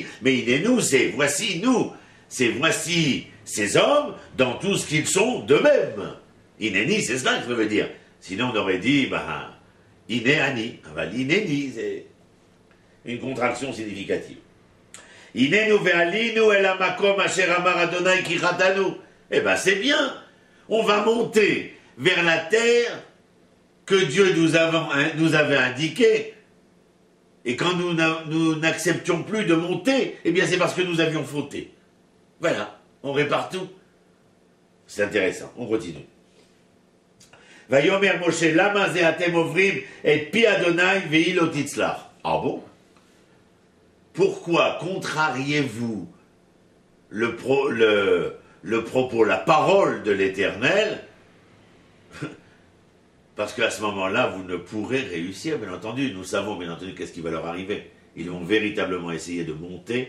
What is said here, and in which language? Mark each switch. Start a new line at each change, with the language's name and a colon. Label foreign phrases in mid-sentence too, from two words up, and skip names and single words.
French: Mais inénu, c'est voici nous. C'est voici ces hommes dans tout ce qu'ils sont d'eux-mêmes. Inéni, c'est cela que ça veut dire. Sinon, on aurait dit, bah, inéani. Ah, bah, l'inéni, c'est une contraction significative.
Hebrew: הננו ועלינו אל המקום אשר אמר אדני כי חטאנו.
French: Eh ben c'est bien. On va monter vers la terre que Dieu nous avait indiquée. Et quand nous n'acceptions plus de monter, eh bien c'est parce que nous avions fauté. Voilà, on répare tout. C'est intéressant, on continue.
Hebrew: ויאמר משה למה זה אתם עברים את פי אדני והוא לא תצלח.
French: Ah bon? Pourquoi contrariez-vous le propos, la parole de l'Éternel? Parce qu'à ce moment-là, vous ne pourrez réussir, bien entendu. Nous savons, bien entendu, qu'est-ce qui va leur arriver. Ils vont véritablement essayer de monter.